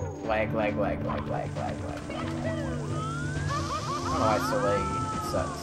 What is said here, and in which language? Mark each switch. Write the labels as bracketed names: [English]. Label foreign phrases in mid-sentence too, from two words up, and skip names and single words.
[English] lag, lag, lag, lag, lag, lag, lag, lag, lag. I don't know why it's so laggy. It sucks.